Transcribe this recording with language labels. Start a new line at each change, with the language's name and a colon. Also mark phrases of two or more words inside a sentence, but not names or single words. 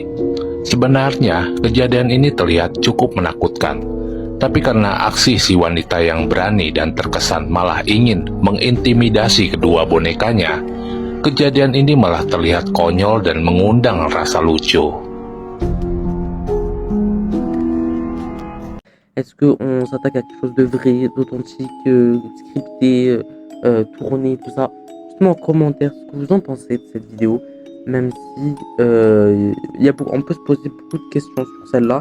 Indonesian: Sebenarnya kejadian ini terlihat cukup menakutkan, tapi karena aksi si wanita yang berani dan terkesan malah ingin mengintimidasi kedua bonekanya, kejadian ini malah terlihat konyol dan mengundang rasa lucu.
French: Est-ce qu'on s'attaque à quelque chose de vrai, d'authentique, scripté, tourné, tout ça? Dites-moi en commentaire ce que vous en pensez de cette vidéo, même si on peut se poser beaucoup de questions sur celle-là.